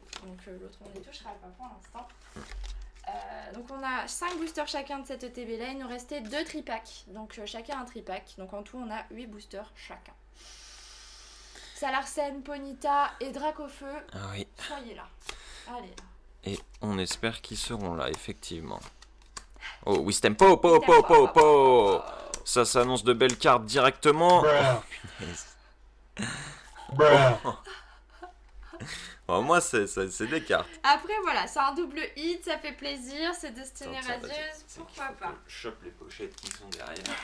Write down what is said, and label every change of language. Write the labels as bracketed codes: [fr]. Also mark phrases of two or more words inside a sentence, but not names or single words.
[fr] Donc l'autre on n'y touchera pas pour l'instant. Donc on a 5 boosters chacun de cette ETB là. Il nous restait 2 tripacks. Donc chacun un tripack. Donc en tout on a 8 boosters chacun. Salarsen, Ponyta et Dracofeu, Ah oui. soyez là. Allez là. Et on espère qu'ils seront là, effectivement. Oh, Wistempo, po, po, po, po. Ça s'annonce de belles cartes directement. Oh, punaise. Oh, moi, c'est des cartes. Après voilà, c'est un double hit, ça fait plaisir, c'est destinée Attends, radieuse, c'est pourquoi qu'il faut pas. que je chope les pochettes qui sont derrière.